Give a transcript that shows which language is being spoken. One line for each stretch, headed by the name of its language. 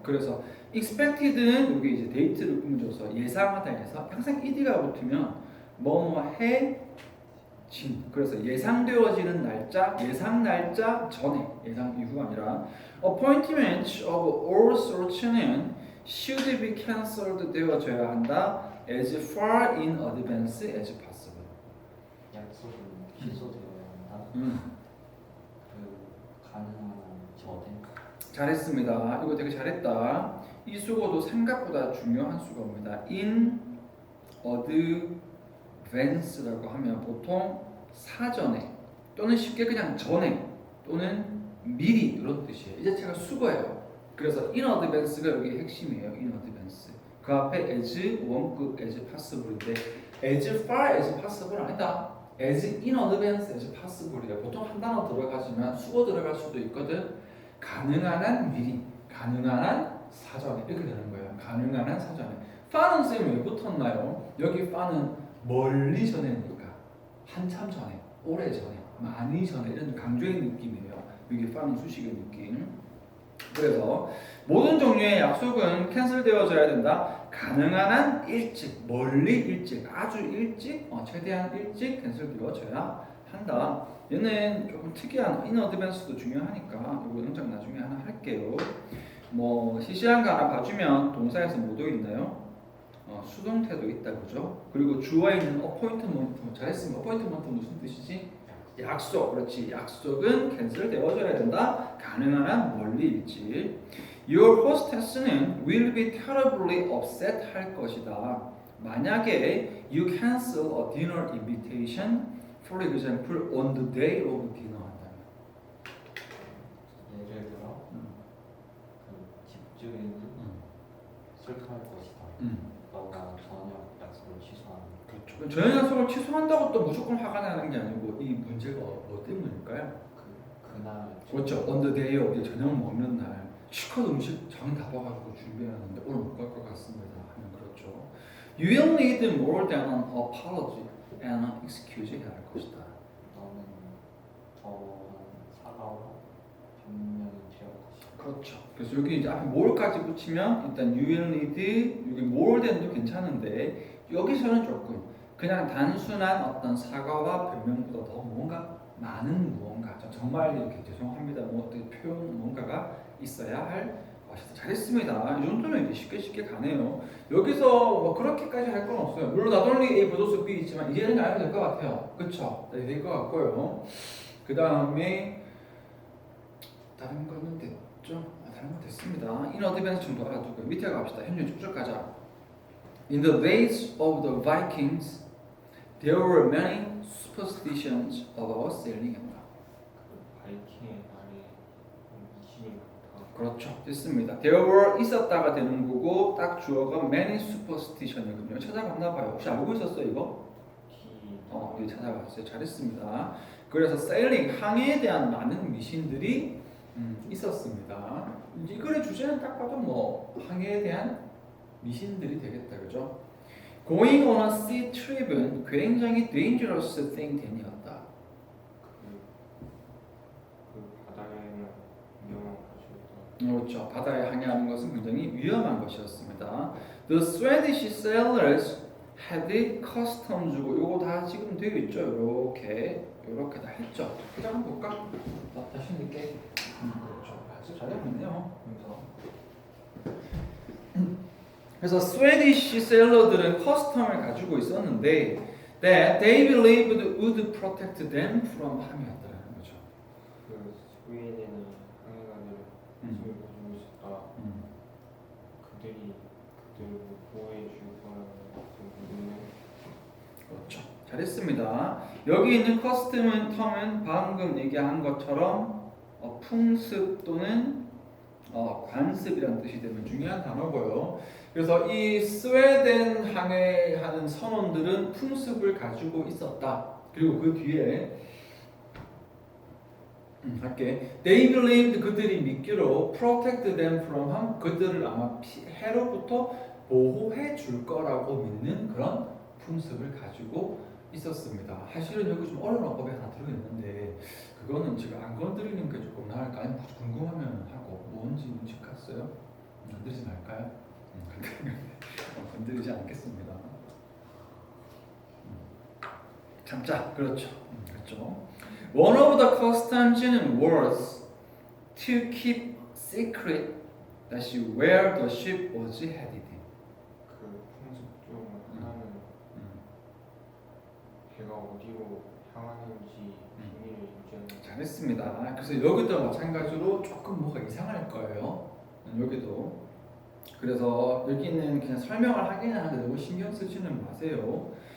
Korean: 그래서 expected는 여기 이제 데이트를 꾸며줘서 예상하다 해서 항상 ed가 붙으면 뭐해 진. 그래서 예상되어지는 날짜, 예상 날짜 전에, 예상 이후가 아니라
English: appointment of all sorts
Korean: 는
English: should be cancelled
Korean: 되어져야 한다.
English: as far in advance as possible.
Korean: 약속은 취소되어야 한다. 그 가능한 전에. 잘했습니다. 이거 되게 잘했다. 이 수고도 생각보다 중요한 수고입니다. in advance라고 하면 보통 사전에 또는 쉽게 그냥 전에 또는 미리 이런 뜻이에요. 이 자체가 수거예요. 그래서 in advance가 여기 핵심이에요.
English: in advance.
Korean: 그 앞에 as 원급 as possible인데
English: as far as possible
Korean: 아니다.
English: as in advance as possible이래.
Korean: 보통 한 단어 들어가지만 수거 들어갈 수도 있거든. 가능한 한 미리, 가능한 한 사전에 이렇게 되는 거예요. 가능한 한 사전에. far는 쌤 왜 붙었나요? 여기 far는 멀리 전에니까 한참 전에, 오래 전에, 많이 전에 이런 강조의 느낌이에요. 여기 far는 수식의 느낌. 그래서 모든 종류의 약속은 캔슬되어져야 된다. 가능한 한 일찍, 멀리 일찍, 아주 일찍, 최대한 일찍 캔슬되어져야 한다. 얘는 조금 특이한 in advance도 중요하니까 이거 영장 나중에 하나 할게요. 뭐 시시한 거 하나 봐주면 동사에서 뭐도 있나요? 수동태도 있다 그죠? 그리고 주어에 있는 appointment 잘했으면 appointment 무슨 뜻이지? 약속. 그렇지. 약속은 캔슬 되어져야 된다. 가능한 한 멀리 일찍.
English: Your hostess는 will be terribly upset
Korean: 할 것이다.
English: 만약에 you cancel a dinner invitation for example on the day of dinner
Korean: 한다면 예를 들어 그 집주인은 슬퍼할 것이다. 너가 저녁 약속을 취소하는. 그렇죠. 저녁 약속을 취소한다고 또 무조건 화가 나는 게 아니고 이 문제가 뭐 때문일까요? 그날. 그렇죠.
English: on the day of
Korean: 저녁 먹는 날 시컷 음식 장 다 봐가지고 준비하는데 오늘 못 갈 것 같습니다 하면 그렇죠.
English: You will need more than an apology and an excuse
Korean: 해야 할 것이다. 너는 더 사과와 변명이 필요할 것이다. 그렇죠. 그래서 여기 이제 앞에 more까지 붙이면 일단
English: you will need
Korean: 여기 more than도 괜찮은데 여기서는 조금 그냥 단순한 어떤 사과와 변명보다 더 뭔가 많은 무언가, 정말 이렇게 죄송합니다. 뭐 어떤 표현 뭔가가 있어야 할 것이다. 잘했습니다. 이 정도면 이제 쉽게 가네요. 여기서 뭐 그렇게까지 할 건 없어요. 물론 not only A 부도수 B 있지만 이제는 알면 될 것 같아요. 그쵸? 네, 될 것 같고요. 그 다음에 다른 거는 됐죠? 다른 건 됐습니다. In advance 정도 알아두고 밑에 갑시다. 현재 쭉쭉 가자.
English: In the days of the Vikings, there were many superstitions about sailing.
Korean: 그 바이킹의 날에 미신이 많다. 그렇죠. 됐습니다. There were 있었다가 되는 거고 딱 주어가 many superstition이거든요. 찾아봤나 봐요. 혹시 알고 있었어요 이거? 네, 찾아봤어요. 잘했습니다. 그래서 sailing 항해에 대한 많은 미신들이 있었습니다. 이 글의 주제는 딱 봐도 뭐 항해에 대한 미신들이 되겠다, 그죠?
English: Going on a sea trip은
Korean: 굉장히
English: dangerous thing 된이었다.
Korean: 그 바다에는 위험한 것이었다. 그렇죠. 바다에 항해하는 것은 굉장히 위험한 것이었습니다.
English: The Swedish sailors had customs.
Korean: 요거 다 지금 되어 있죠. 이렇게 다 했죠. 그자 한번 볼까? 다시 늦게. 그렇죠. 아주 잘하고 있네요. 그래서 스웨디시 셀러들은 커스텀을 가지고 있었는데
English: that they believed would protect them from
Korean: 함이었다는 거죠. 그 스웨덴의 항해가들 힘을 가지고 있었다. 그들을 보호해 줄 거라는 믿는. 그렇죠. 잘했습니다. 여기 있는 커스텀은 텀은 방금 얘기한 것처럼 풍습 또는 관습이라는 뜻이 되는 중요한 단어고요. 그래서 이 스웨덴 항해하는 선원들은 풍습을 가지고 있었다. 그리고 그 뒤에 할게.
English: They believed
Korean: 그들이 믿기로
English: protect them from harm.
Korean: 그들을 아마 해로부터 보호해 줄 거라고 믿는 그런 풍습을 가지고 있었습니다. 사실은 여기 좀 어려운 어법이 하나 들어있는데 그거는 제가 안 건드리는 게 조금 나을까요? 궁금하면 하고 뭔지 문직했어요? 건드리지 말까요? 건드리지 않겠습니다. 참자. 그렇죠. 그렇죠.
English: One of the customs는 was to keep secret that where the ship was headed.
Korean: 그 풍습 중 하나는 배가 어디로 향하는지 비밀을 유지하는. 잘했습니다. 그래서 여기도 마찬가지로 조금 뭐가 이상할 거예요. 여기도. 그래서 여기는 그냥 설명을 하긴 하는데 너무 신경 쓰지는 마세요.